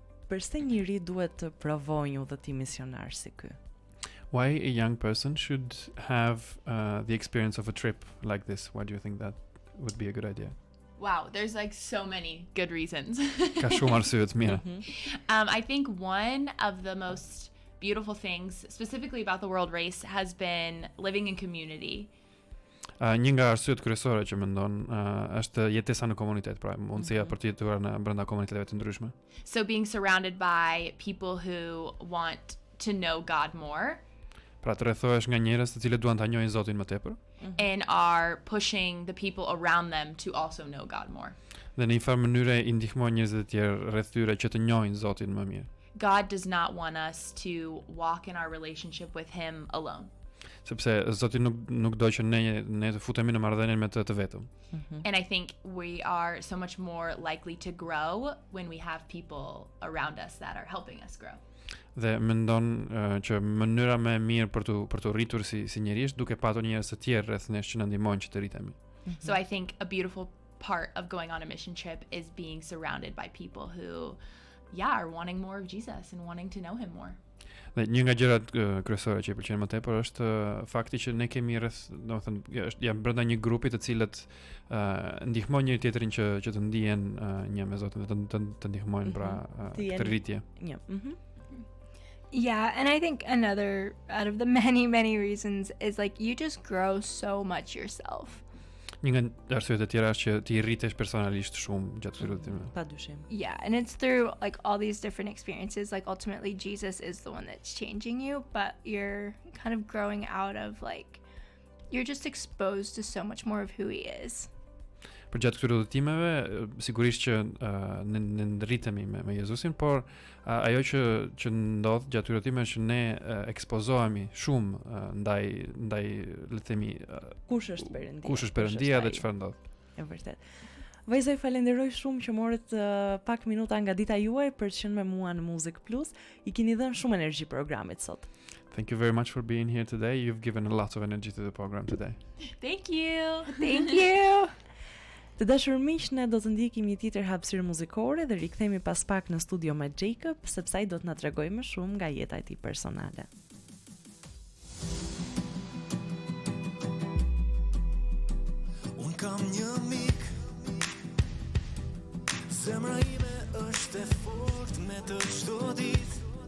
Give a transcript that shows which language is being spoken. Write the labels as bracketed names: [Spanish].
[Albanian] Përse njëri duhet të provojë një udhëtim misionar si ky? [English] Why a young person should have the experience of a trip like this? Why do you think that would be a good idea? Wow, there's like so many good reasons. [Albanian] Ka shumë arsye të mira. [English] I think one of the most beautiful things, specifically about the World Race, has been living in community. [Albanian] Një nga arsyet kryesore që mendon është jetesa në komunitet, pra mundësia për të jetuar në brenda komuniteteve të ndryshme. [English] So being surrounded by people who want to know God more [Albanian] Pra të rrethohesh nga njerëz të cilët duan ta njohin Zotin më tepër [English] and are pushing the people around them to also know God more. [Albanian] dhe në një farë mënyre i ndihmojnë njerëzit e tjerë rreth tyre që të njohin Zotin më mirë. [English] God does not want us to walk in our relationship with him alone. [Albanian] Sepse Zoti nuk do që ne të futemi në marrëdhënie me të vetëm. [English] And I think we are so much more likely to grow when we have people around us that are helping us grow. [Albanian] Dhe mendon që mënyra më e mirë për të rritur si njerëz duke patur njerëz të tjerë rreth nesh që na ndihmojnë që të rritemi. [English] So I think a beautiful part of going on a mission trip is being surrounded by people who are wanting more of Jesus and wanting to know him more. [Albanian] Dhe një nga gjërat kryesore që i pëlqen më tepër është fakti që ne kemi rreth, domethënë, jam brenda një grupi të cilët ndihmojnë njëri tjetrin që të ndihen një me Zotin dhe të ndihmojnë pra këtë rritje. [English] Yeah, and I think another out of the many reasons is like you just grow so much yourself. [Albanian] Një nga arsyet e tjera është që ti rritesh personalisht shumë gjatë këtyre udhëtimeve. Padyshim. [English] Yeah, and it's through like all these different experiences. Like ultimately Jesus is the one that's changing you, but you're kind of growing out of like you're just exposed to so much more of who he is. [Albanian] Për gjatë këtyre udhëtimeve, sigurisht që ne ndritemi me Jezusin, por ajo që ndodh gjatë këtyre udhëtimeve është që ne ekspozohemi shumë ndaj le të themi Kush është Perëndia dhe çfarë ndodh. E vërtet. Vajzoj, falenderoj shumë që morët pak minuta nga dita juaj për të qenë me mua në Muzikë Plus. I keni dhënë shumë energji programit sot. [English] Thank you very much for being here today. You've given a lot of energy to the program today. Thank you. Thank you. [Albanian] Të dashur miq, ne do të ndjekim një tjetër hapësirë muzikore dhe rikthehemi pas pak në studio me Jacob, sepse ai do të na tregojë më shumë nga jeta e tij personale. Un kam një mik, zemra ime është e fortë me të çdo ditë.